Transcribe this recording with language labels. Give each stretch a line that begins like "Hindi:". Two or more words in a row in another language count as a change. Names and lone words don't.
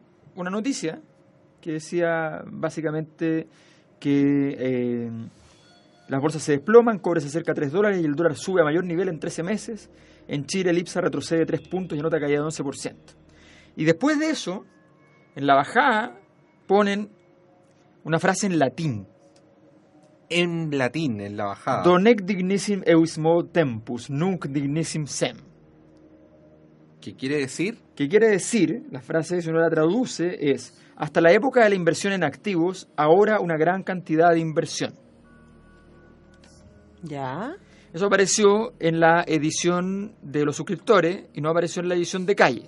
Spanish: Una noticia que decía básicamente que las bolsas se desploman, cobre se acerca a $3 y el dólar sube a mayor nivel en 13 meses. En Chile el IPSA retrocede 3 puntos y anota caída de 11%. Y después de eso, en la bajada, ponen una frase en latín. En latín, en la bajada.
Latin: Donec dignissim eusmo tempus, nunc dignissim sem.
Spanish: ¿Qué quiere decir? ¿Qué quiere decir? La frase, si uno la traduce, es: hasta la época de la inversión en activos, ahora una gran cantidad de inversión. ¿Ya? Eso apareció en la edición de los suscriptores y no apareció en la edición de calle.